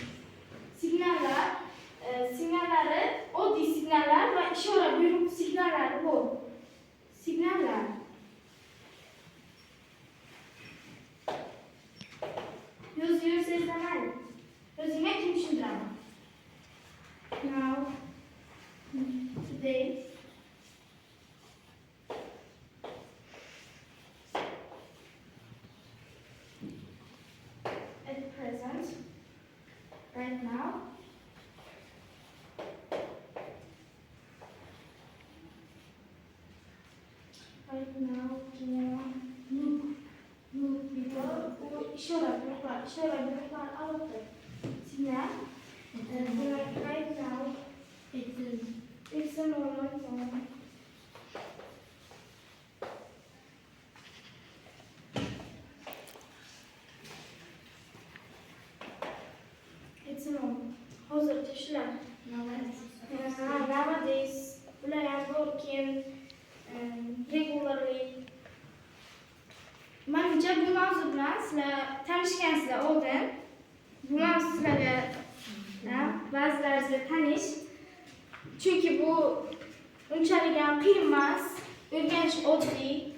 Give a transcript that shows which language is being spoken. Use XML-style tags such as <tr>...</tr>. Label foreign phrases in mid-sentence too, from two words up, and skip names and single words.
<uz>Signallari oddiy signallar va ishora buyruq signallari bor. Signallar. Yozib yursangiz mayli. Yozinglar, kim tushuntiraman.</uz> <en>Now, today, at present, right now, look, people,</en> <uz>ishora buyruqlar alohida. Signal,</uz> <en>right now, it's a moment. It's a moment.</en> <uz>Hozircha shular. Nowadays, ular ham</uz> <en>working regularly.</en> <uz>Menimcha bu mavzu bilan sizlar tanishgansizlar oldin. Bu mavzu sizlarga ba'zilaringizga tanish. Chunki bu unchalik ham qiyin emas, o'rganish oddiy.</uz>